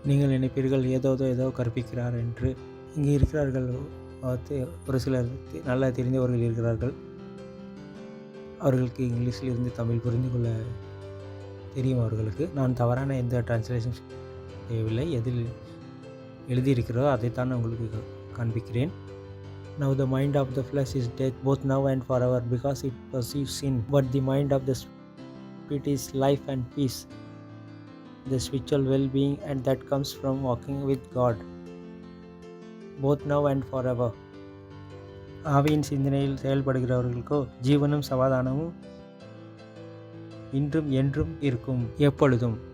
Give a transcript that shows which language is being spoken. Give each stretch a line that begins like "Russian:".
Tamil: நீங்கள் நினைப்பீர்கள் ஏதோ கற்பிக்கிறார் என்று. இங்கே இருக்கிறார்கள் ஒரு சிலர் நல்லா தெரிந்தவர்கள் இருக்கிறார்கள். அவர்களுக்கு இங்கிலீஷில் இருந்து தமிழ் புரிந்து கொள்ள தெரியும். அவர்களுக்கு நான் தவறான எந்த டிரான்ஸ்லேஷன் செய்யவில்லை. எதில் எழுதியிருக்கிறதோ அதைத்தான் உங்களுக்கு காண்பிக்கிறேன்.
English: Now the mind of the flesh is death, both now and forever, because it perceives sin. But the mind of the spirit is life and peace, the spiritual well-being, and that comes from walking with God, both now and forever.
Tamil: ஆவியின் சிந்தனையில் செயல்படுகிறவர்களுக்கோ ஜீவனும் சமாதானமும் இன்றும் என்றும் இருக்கும், எப்பொழுதும்.